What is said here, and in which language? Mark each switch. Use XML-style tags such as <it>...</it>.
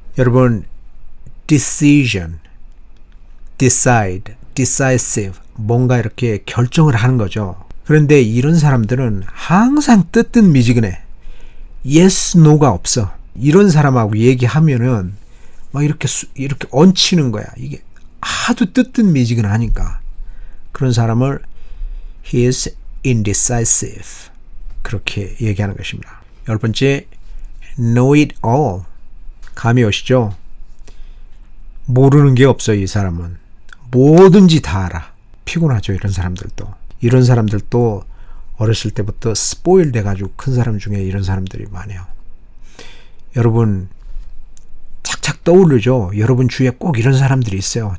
<ko>여러분, decision, decide, decisive, 뭔가 이렇게 결정을 하는 거죠. 그런데 이런 사람들은 항상 뜨뜻미지근해. yes, no가 없어. 이런 사람하고 얘기하면은 막 이렇게 얹히는 거야. 이게 하도 뜨뜻미지근하니까. 그런 사람을</ko> <en>he is indecisive.</en> <ko>그렇게 얘기하는 것입니다. 10번째, know it all. 감이 오시죠? 모르는 게 없어, 이 사람은. 뭐든지 다 알아. 피곤하죠, 이런 사람들도. 이런 사람들도 어렸을 때부터 스포일 돼가지고 큰 사람 중에 이런 사람들이 많아요. 여러분, 착착 떠오르죠? 여러분 주위에 꼭 이런 사람들이 있어요.</ko>